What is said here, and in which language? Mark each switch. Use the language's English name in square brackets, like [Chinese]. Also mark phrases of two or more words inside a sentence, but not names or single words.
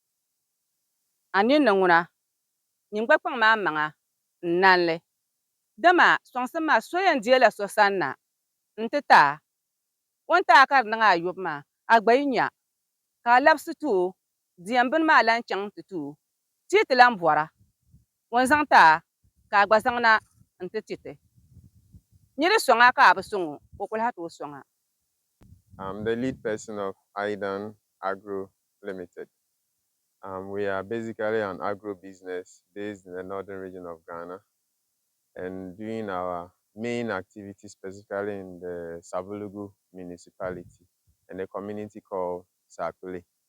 [Dagbani] a ninni ŋuna nyingba kpaŋ maa maŋa n nanli dama sɔŋsim maa so yɛn deela so sani na n ti taa o ni taa ka di niŋ a ayɔbu maa a gba yi nya ka a labisi ti o diɛm bini maa lan chaŋ ti ti o tii ti lan bɔra o ni zaŋ taa ka a gba zaŋ na n ti ti ti niri sɔŋa ka a bi sɔŋ o o kuli ha tooi sɔŋa. [English] I'm the lead person of Aidan Agro Limited. We are basically an agro business based in the northern region of Ghana and doing our main activity specifically in the Sabulugu municipality and a community called Sakule.